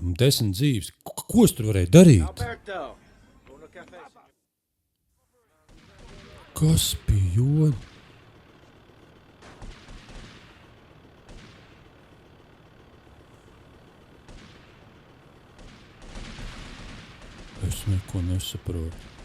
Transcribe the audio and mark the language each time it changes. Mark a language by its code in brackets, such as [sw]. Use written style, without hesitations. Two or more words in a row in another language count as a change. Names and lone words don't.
[lv] 10 dzīves. Ko es tur varēju darīt? [es] Alberto, uno café. [lv] Kas bija jod? Es neko nesaprotu.